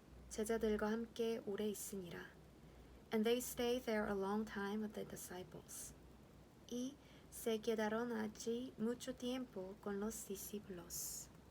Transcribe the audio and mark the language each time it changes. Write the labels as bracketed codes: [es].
[ko] 제자들과 함께 오래 있으니라. [en] And they stayed there a long time with the disciples. [es] Y se quedaron allí mucho tiempo con los discípulos.